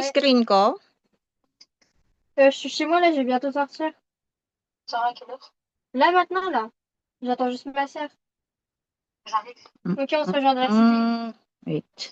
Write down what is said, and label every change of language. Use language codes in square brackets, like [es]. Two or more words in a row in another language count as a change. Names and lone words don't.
[fr] Ouais. [tl] screen ko? [fr] Je suis chez moi là, je vais bientôt sortir. Sors à quelle heure? Là maintenant là. J'attends juste ma sœur. J'arrive. Ok, on se rejoint dans la cité. Wait.